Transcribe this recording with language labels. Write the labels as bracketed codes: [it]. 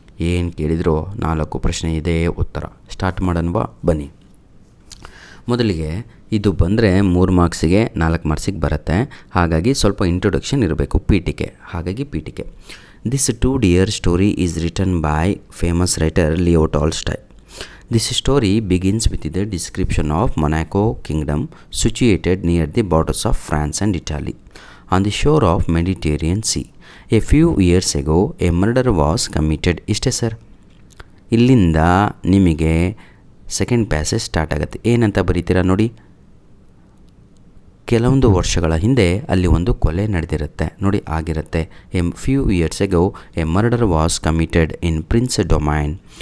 [kn] ಏನು ಕೇಳಿದರೂ 4 ಪ್ರಶ್ನೆ ಇದೆ, ಉತ್ತರ. ಸ್ಟಾರ್ಟ್ ಮಾಡೋಣವಾ? ಬನ್ನಿ. ಮೊದಲಿಗೆ ಇದು ಬಂದರೆ 3 ಮಾರ್ಕ್ಸಿಗೆ 4 ಮಾರ್ಕ್ಸಿಗೆ ಬರುತ್ತೆ. ಹಾಗಾಗಿ ಸ್ವಲ್ಪ ಇಂಟ್ರೊಡಕ್ಷನ್ ಇರಬೇಕು, ಪೀಠಿಕೆ. ಹಾಗಾಗಿ ಪೀಠಿಕೆ. [en] This 2Dಯರ್ story is written by famous writer Leo Tolstoy. This story begins with the description of Monaco kingdom situated near the borders of France and Italy on the shore of Mediterranean Sea. A few years ago a murder was committed. [kn] ಇಷ್ಟೇ sir. ಇಲ್ಲಿಂದ ನಿಮಗೆ second passage start ಆಗುತ್ತೆ. ಏನಂತ ಬರೀತೀರಾ ನೋಡಿ. ಕೆಲವೊಂದು ವರ್ಷಗಳ ಹಿಂದೆ ಅಲ್ಲಿ ಒಂದು ಕೊಲೆ ನಡೆದಿರುತ್ತೆ ನೋಡಿ, ಆಗಿರುತ್ತೆ. [en] A few years ago a murder was committed in prince domain.